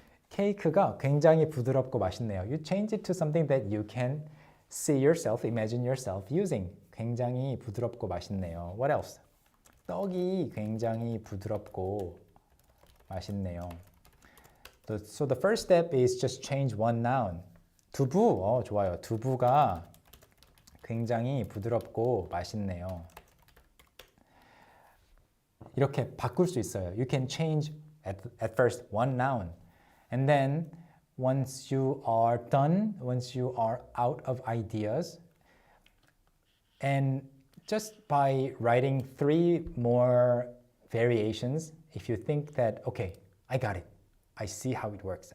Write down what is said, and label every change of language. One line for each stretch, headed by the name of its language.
Korean: 케이크가 굉장히 부드럽고 맛있네요.
English: You change it to something that you can see yourself, imagine yourself using.
Korean: 굉장히 부드럽고 맛있네요.
English: What else?
Korean: 떡이 굉장히 부드럽고 맛있네요.
English: So the first step is just change one noun.
Korean: 두부, 좋아요. 두부가 굉장히 부드럽고 맛있네요. 이렇게 바꿀 수 있어요.
English: You can change at first one noun. And then once you are done, once you are out of ideas, and just by writing 3 more variations, if you think that, okay, I got it. I see how it works.